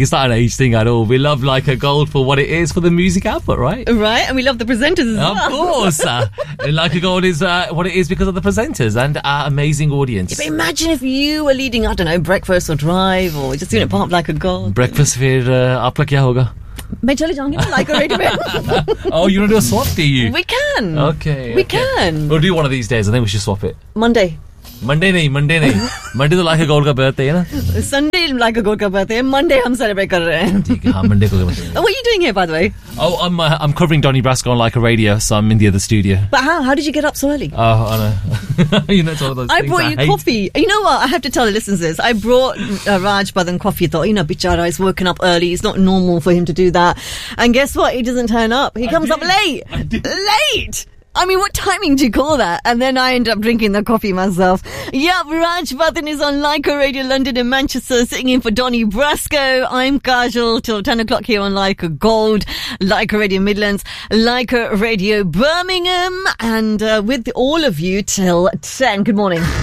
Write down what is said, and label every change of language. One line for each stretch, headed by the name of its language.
English: It's not an age thing at all. We love Like a God for what it is, for the music output, right? Right. And we love the presenters as of well. Of course. Like a God is what it is because of the presenters and our amazing audience. Yeah, but imagine if you were leading, I don't know, Breakfast or Drive or just doing it part of Like a God. Breakfast for Aapka Kya Hoga?
Hindi: मैं चले जाऊंगी like a
English: Radio. Oh, you know, do a swap, do you? We can. Okay, we can. We do one of these days, I think we should swap it. Monday.
Hindi: Monday नहीं, Monday नहीं. Monday तो like अ God का birthday है ना. Sunday like अ God का birthday है, Monday हम celebrate कर रहे हैं. ठीक है, हां, मंडे को. What
English: Are you doing here by the way? Oh, I am covering Donnie Brasco on like a radio, so I am in the other studio. But how did you get up so early? Oh, I know, you know, it's all those. I brought you coffee. You know what, I have to tell the listeners this. I brought Raj Badan coffee. Thought, you know, बिचारा is working up early, it's not normal for him to do that. And guess what, he doesn't turn up. He comes up late. Late. I mean, what timing do you call that? And then I end up drinking the coffee myself. Yep, Raj Bhattan is on Lyca Radio London in Manchester, sitting in for Donny Brasco. I'm Kajal till 10 o'clock here on Lyca Gold, Lyca Radio Midlands, Lyca Radio Birmingham, and with all of you till 10. Good morning.